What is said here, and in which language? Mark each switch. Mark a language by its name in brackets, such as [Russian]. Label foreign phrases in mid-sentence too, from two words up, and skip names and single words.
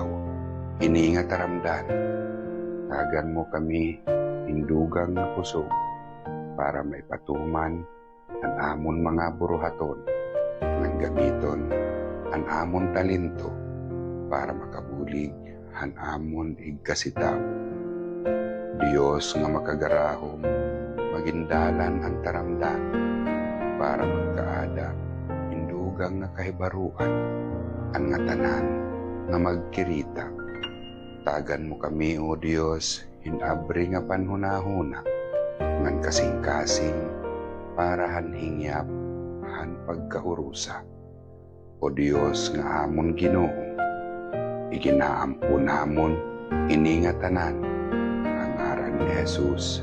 [Waray] Ini nga taramdan, tagan mo kami, hindugang na kusog, para may patuman, ang amon mga buruhaton, ng gamiton, ang amon talento, para makabulig, ang amon igkasitaw. Diyos nga makagarahom, magindalan ang taramdan, para magkaada, indugang nga kahibaruan, ang nga tanan nga magkirita. Tagan mo kami, O Diyos, hinabri nga panhunahuna, ngan kasing-kasing, para hanhingyap, han pagkahurusa. O Diyos nga amon Ginoo, iginaampo namon, ini nga tanan, ni Jesus.